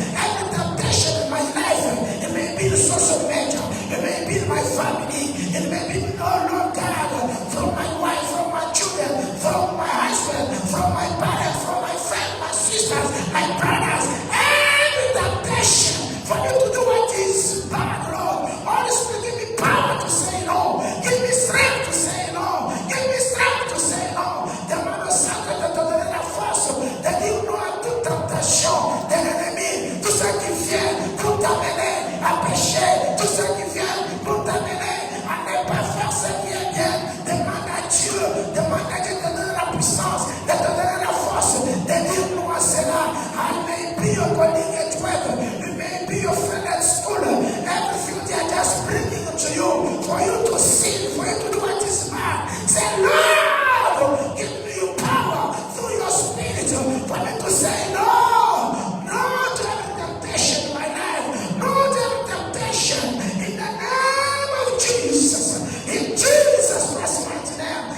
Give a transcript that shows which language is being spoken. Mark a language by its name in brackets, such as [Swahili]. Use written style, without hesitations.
[English] Every temptation in my life, it may be the social media, it may be my family, it may be, oh Lord God, from my wife, from my children, from my husband, from my parents, from my friends, my sisters, my brothers, every temptation for you to do what is bad, Lord. Holy Spirit, give me power to say no. Give me strength to say no. Give me strength to say no. [French] Demande sacré de te donner la force de dire non à toute tentation de l'ennemi, tout ce qui vient pour t'amener à pécher, tout ce qui vient pour t'amener à ne pas faire ce qui est bien. Demande à Dieu de te donner la puissance, de te donner la force, de dire non à cela. [English] I may be your colleague at work, you may be your friend at school, everything they are just bringing it to you, for you to sin, for you to do what is bad. Say, Lord, give me your power through your spirit, for me to say no, no to every temptation in my life, no to every temptation, in the name of Jesus, in Jesus Christ's mighty name.